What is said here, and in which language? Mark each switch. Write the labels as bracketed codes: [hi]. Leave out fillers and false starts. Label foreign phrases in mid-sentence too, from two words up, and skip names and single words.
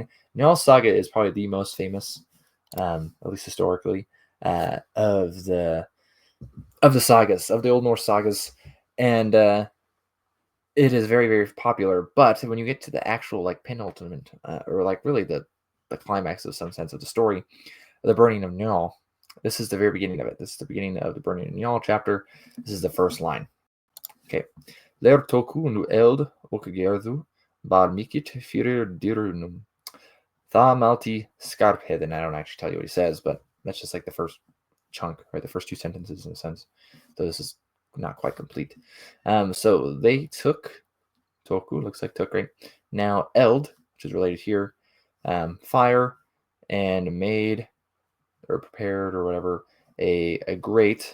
[en] Njál's saga is probably the most famous, at least historically, of the sagas, of the Old Norse sagas, and it is very, very popular. But when you get to the actual like penultimate, or like really the climax of some sense of the story, the burning of Njál, this is the very beginning of it. This is the beginning of the burning of Njál chapter. This is the first line. [non] Okay. Ler toku nu eld och gerðu bar mikit fyrir dyrunum. Tha malti skarpheden. [en] I don't actually tell you what he says, but that's just like the first chunk, right? The first two sentences in a sense. Though this is not quite complete. So they took, toku looks like took, right? Now eld, which is related here, fire, and made or prepared or whatever a grate.